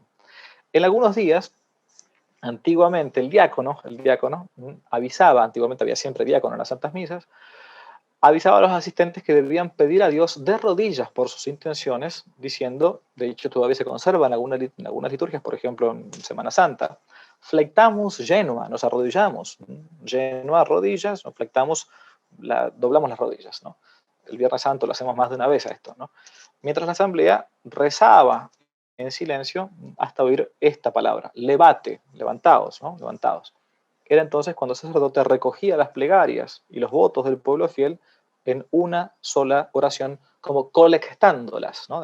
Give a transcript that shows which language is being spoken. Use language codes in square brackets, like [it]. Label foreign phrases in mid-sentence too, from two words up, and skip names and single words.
[es] En algunos días, antiguamente el diácono avisaba, antiguamente había siempre diácono en las Santas Misas, avisaba a los asistentes que debían pedir a Dios de rodillas por sus intenciones, diciendo, de hecho todavía se conserva en algunas liturgias, por ejemplo en Semana Santa, [la] flectamus genua, [es] nos arrodillamos, genua, rodillas, nos flectamos, doblamos las rodillas, ¿no? El Viernes Santo lo hacemos más de una vez a esto, ¿no? Mientras la asamblea rezaba en silencio hasta oír esta palabra, levate, levantaos, ¿no? Levantaos, era entonces cuando el sacerdote recogía las plegarias y los votos del pueblo fiel en una sola oración, como colectándolas, ¿no?